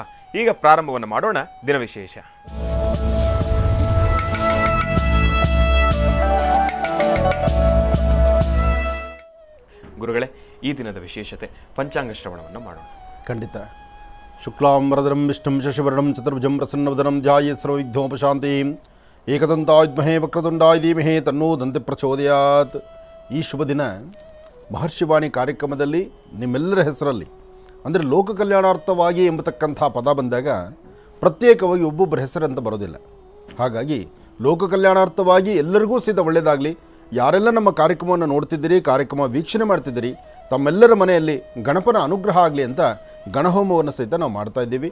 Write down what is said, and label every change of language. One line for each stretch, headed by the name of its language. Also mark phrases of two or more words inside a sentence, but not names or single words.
Kannada: ಈಗ ಪ್ರಾರಂಭವನ್ನು ಮಾಡೋಣ ದಿನವಿಶೇಷ. ಗುರುಗಳೇ, ಈ ದಿನದ ವಿಶೇಷತೆ ಪಂಚಾಂಗ ಶ್ರವಣವನ್ನು ಮಾಡೋಣ. ಖಂಡಿತ.
Sanskrit: ಶುಕ್ಲಾಂಬರಧರಂ ವಿಷ್ಣುಂ ಶಶಿವರ್ಣಂ ಚತುರ್ಭುಜಂ ಪ್ರಸನ್ನವದನಂ ಧ್ಯಾಯೇತ್ ಸರ್ವವಿಘ್ನೋಪಶಾಂತಿಂ ಏಕದಂತಾಯ ವಿದ್ಮಹೇ ವಕ್ರತುಂಡಾಯ ಧೀಮಹಿ ತನ್ನೋ ದಂತಿ ಪ್ರಚೋದಯಾತ್.
Kannada: ಈ ಶುಭ ದಿನ ಮಹರ್ಷಿವಾಣಿ ಕಾರ್ಯಕ್ರಮದಲ್ಲಿ ನಿಮ್ಮೆಲ್ಲರ ಹೆಸರಲ್ಲಿ, ಅಂದರೆ ಲೋಕ ಕಲ್ಯಾಣಾರ್ಥವಾಗಿ ಎಂಬತಕ್ಕಂಥ ಪದ ಬಂದಾಗ ಪ್ರತ್ಯೇಕವಾಗಿ ಒಬ್ಬೊಬ್ಬರ ಹೆಸರಂತ ಬರೋದಿಲ್ಲ. ಹಾಗಾಗಿ ಲೋಕ ಕಲ್ಯಾಣಾರ್ಥವಾಗಿ ಎಲ್ಲರಿಗೂ ಸಹಿತ ಒಳ್ಳೆಯದಾಗಲಿ. ಯಾರೆಲ್ಲ ನಮ್ಮ ಕಾರ್ಯಕ್ರಮವನ್ನು ನೋಡ್ತಿದ್ದೀರಿ, ಕಾರ್ಯಕ್ರಮ ವೀಕ್ಷಣೆ ಮಾಡ್ತಿದ್ದೀರಿ, ತಮ್ಮೆಲ್ಲರ ಮನೆಯಲ್ಲಿ ಗಣಪನ ಅನುಗ್ರಹ ಆಗಲಿ ಅಂತ ಗಣಹೋಮವನ್ನು ಸಹಿತ ನಾವು ಮಾಡ್ತಾ ಇದ್ದೀವಿ.